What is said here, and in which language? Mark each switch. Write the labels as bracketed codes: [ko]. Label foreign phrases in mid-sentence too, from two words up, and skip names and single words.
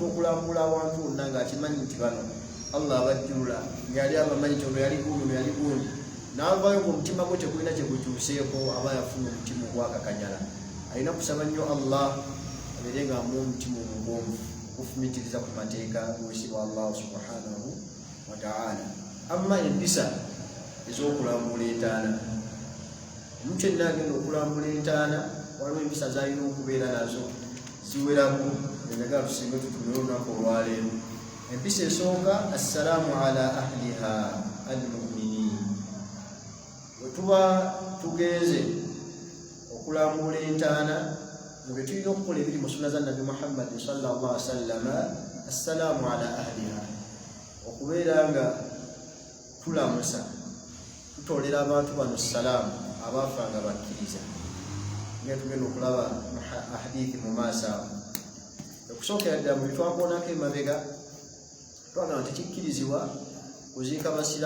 [lg] okulambula awantu wonna ng'akimanyi nti bano Allah abajjula ngali abamanyi kyono yali gundi yali gundi n'avaayo ku mutima gwe tekulina kyekukyuseeko aba yafuna omutima ogwakakanyala alina kusaba nnyo Allah abeere nga amuwa omutima omugonvu okufumitiriza ku mateeka g'owekitiibwa Allah [ar] سبحانه وتعالى [lg] amma empisa ez'okulambula entaana omuntu yenna agenda okulambula entaana waliwo empisa z'alina okubeera nazo ziweraku enjagala tusinga tutunule olunaku olwaleero empisa esooka [ar] السلام على أهلها المؤمنين [lg] bwe tuba tugenze okulambula entaana mubetulina okukola ebiri mu sunna za Nabi Muhammad [ar] صلى الله عليه وسلم السلام على أهلها [lg] okubeera nga tulamusa tutolera abantu bano salaamu abaafa nga bakkiriza nga tugenda okulaba hadithi mu maaso awo okusookera ddala mu bitwakoonako emabega twagamba tekikkirizibwa kuziika basiraamu